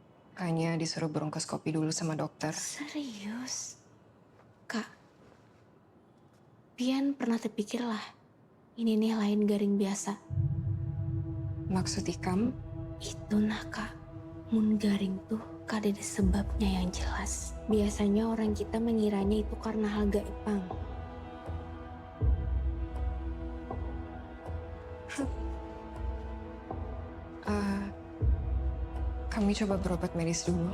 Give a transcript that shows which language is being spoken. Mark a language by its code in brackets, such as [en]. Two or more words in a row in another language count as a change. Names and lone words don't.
[id] Kayaknya disuruh bronkoskopi dulu sama dokter. Serius? [bjn] Kak, Pian pernah terpikir lah, ini nih lain garing biasa. Maksud ikam? Itu nah kak, mun garing tuh kada ada sebabnya yang jelas. [id] Biasanya orang kita mengiranya itu karena hal gaib, Pang. Kami coba berobat medis dulu.